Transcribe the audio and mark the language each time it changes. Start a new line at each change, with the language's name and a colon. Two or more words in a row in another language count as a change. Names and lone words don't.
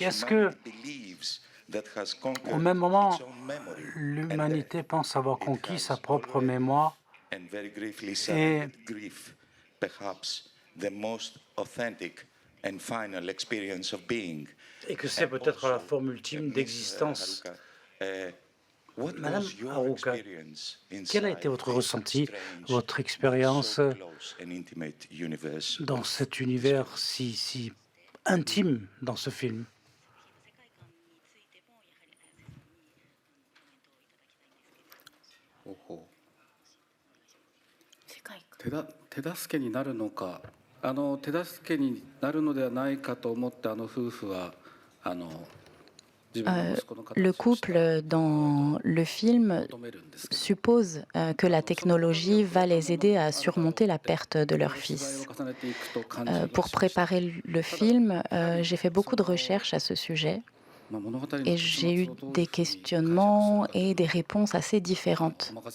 French: Est-ce que, au même moment, l'humanité pense avoir conquis sa propre mémoire et que c'est peut-être la forme ultime d'existence? Madame Haruka, quel a été votre ressenti, votre expérience dans cet univers si intime dans ce film?
Japanese: 手助けになるのか、手助けになるのではないかと思って夫婦は
French: Le couple dans le film suppose que la technologie va les aider à surmonter la perte de leur fils. Pour préparer le film, j'ai fait beaucoup de recherches à ce sujet et j'ai eu des questionnements et des réponses assez différentes.